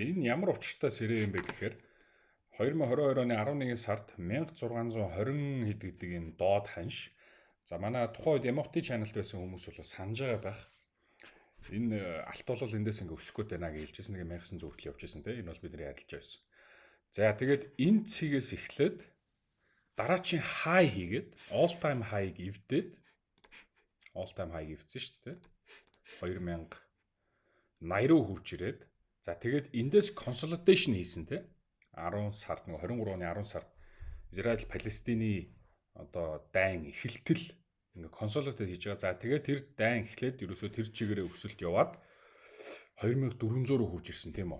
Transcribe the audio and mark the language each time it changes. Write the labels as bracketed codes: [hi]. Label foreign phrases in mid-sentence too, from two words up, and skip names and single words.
[mn] Энэ ямар учиртай сэрээ юм бэ гэхээр 2022 оны 11 сард 1620 хэд гэдэг энэ доод ханш. За манай тухайн үед Emoty channel-д байсан хүмүүс бол санаж байгаа байх. Энэ алт бол эндээс ингээ өсөх гээд байна гэж хэлжсэн. Нэг 1900 хүртэл явж байсан те. Энэ бол бидний арилж байсан. За тэгээд энэ цэгээс эхлээд дараачийн high хийгээд [en] all time high-г [mn] эвдээд [en] all time high [mn] эвдсэн шүү дээ. 2080 руу хурж ирээд за тэгээд эндээс consolidation хийсэн те. 10 сард нэг 23 оны 10 сард Израиль Палестины одоо дайн эхэлтэл ингээ consolidate хийж байгаа. За тэгээд тэр дайн эхлээд ерөөсөө тэр чигээрээ өсөлт яваад 2400 руу хурж ирсэн тийм үү.